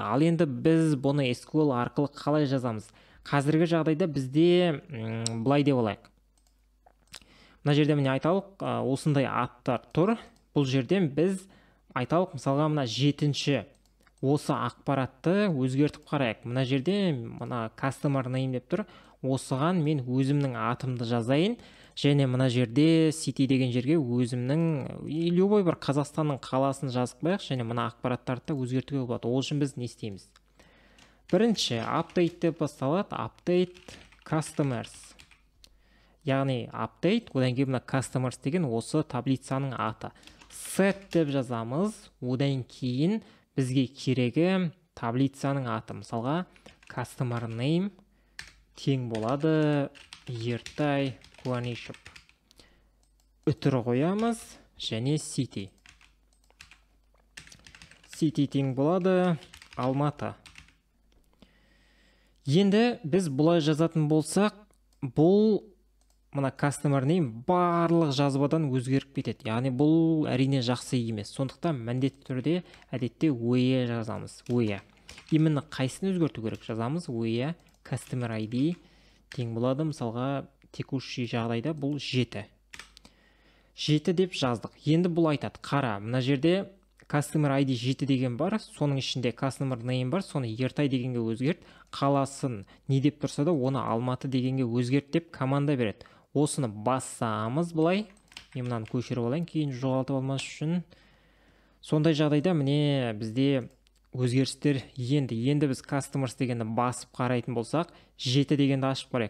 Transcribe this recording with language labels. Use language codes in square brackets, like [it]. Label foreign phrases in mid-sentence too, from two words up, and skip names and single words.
[kk] Ал енді біз бұны SQL арқылы қалай жазамыз? Қазіргі жағдайда бізде былай деп алайық. Мына жерде міне айталық, осындай аттар тұр. Бұл жерден біз айталық, мысалға мына 7-ші осы ақпаратты өзгертіп қарайық. Мына жерде мына [en] customer name [kk] деп тұр. Осыған мен өзімнің атымды жазайын, және мына жерде city деген жерге өзімнің любой бір Қазақстанның қаласын жазып қояйық, және мына ақпараттарды өзгертуге болады. Ол үшін біз не істейміз? Бірінші update деп басталады, [en] update customers. [kk] Яғни update, одан кейін мына customers деген осы таблицаның аты. Set деп жазамыз, одан кейін бізге керегі таблицаның аты. Мысалға [en] customer name [kk] тең болады Ертай Қуанышев. Үтір қоямыз, және city. City тең болады Алматы. Енді біз бұлай жазатын болсақ, бұл мына [en] customer name [kk] барлық жазбадан өзгеріп кетеді. Яғни бұл әрине жақсы емес. Сондықтан міндетті түрде әдетте where жазамыз. Where. Именно қайсысын өзгерту керек? Жазамыз [en] where customer ID [kk] тең болады. Мысалға текущий жағдайда бұл 7. 7 деп жаздық. Енді бұл айтады. Қара, мына жерде [en] customer ID [kk] 7 деген бар, соның ішінде [en] customer name [kk] бар, соны Ертай дегенге өзгерт, қаласын не деп тұрса да оны Алматы дегенге өзгерт деп команда береді. осыны бассамыз былай, мен мынаны көшіріп алайын кейін жоғалтып алмас үшін. Сондай жағдайда міне бізде өзгерістер енді біз customers дегенді басып қарайтын болсақ, 7 дегенді ашып қарайық.